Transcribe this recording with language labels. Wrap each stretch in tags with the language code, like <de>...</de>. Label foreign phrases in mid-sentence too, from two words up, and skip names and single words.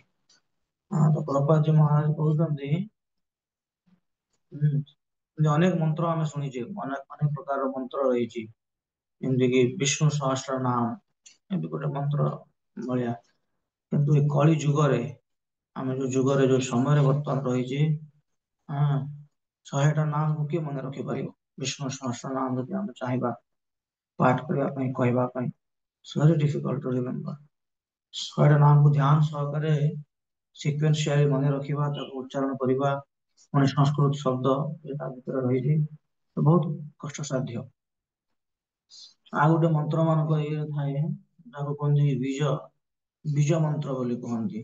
<or>ତ ପ୍ରଭୁପାଦ ମହାରାଜ କହୁଛନ୍ତି ଅନେକ ମନ୍ତ୍ର ଆମେ ଶୁଣିଛେ, ଅନେକ ପ୍ରକାରର ମନ୍ତ୍ର ରହିଛି, ଯେମିତିକି ବିଷ୍ଣୁ ସହସ୍ର ନାମ ଏମିତି ଗୋଟେ ମନ୍ତ୍ର ଭଳିଆ। କିନ୍ତୁ ଏ କଳି ଯୁଗରେ, ଆମେ ଯୋଉ ଯୁଗରେ ଯୋଉ ସମୟରେ ବର୍ତ୍ତମାନ ରହିଛି, 100ଟା ନାମକୁ କିଏ ମନେ ରଖିପାରିବ? ବିଷ୍ଣୁ ସହସ୍ର ନାମ ଯଦି ଆମେ ଚାହିଁବା ପାଠ କରିବା ପାଇଁ, କହିବା ପାଇଁ,</or> <en>very difficult to remember।</en> <or>100ଟା ନାମକୁ ଧ୍ୟାନ ସହକାରେ ସିକ୍ୱେନ୍ସିଆଲି ମନେ ରଖିବା, ତାକୁ ଉଚ୍ଚାରଣ କରିବା, ପୁଣି ସଂସ୍କୃତ ଶବ୍ଦ ତା ଭିତରେ ରହିଛି, ବହୁତ କଷ୍ଟସାଧ୍ୟ। ଆଉ ଗୋଟେ ମନ୍ତ୍ର ମାନଙ୍କ ଇଏ ଥାଏ, ଯାହାକୁ କୁହନ୍ତି ବୀଜ ମନ୍ତ୍ର ବୋଲି କୁହନ୍ତି।</or>